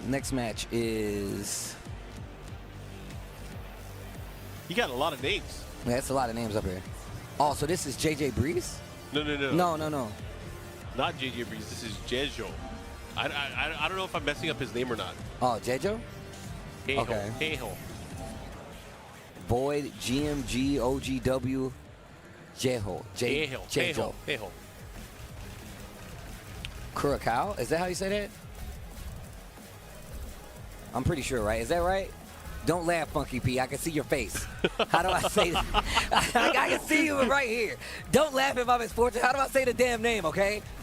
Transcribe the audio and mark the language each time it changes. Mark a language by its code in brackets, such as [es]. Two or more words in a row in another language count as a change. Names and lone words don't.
[en] Next match is... He got a lot of names. Yeah, that's a lot of names up here. Oh, so this is JJ Breeze? No. No. Not JJ Breeze. This is Jejo. I don't know if I'm messing up his name or not. Oh, Jejo? Hey-ho. Okay. Hey-ho. Void, GMG, OGW, Jeho. Hey-ho. Jejo. Hey-ho. Hey-ho. Curacao? Is that how you say that? I'm pretty sure, right? Is that right? Don't laugh, Funky P. I can see your face. How do I say that? I can see you right here. Don't laugh if I'm misfortunate. How do I say the damn name, okay?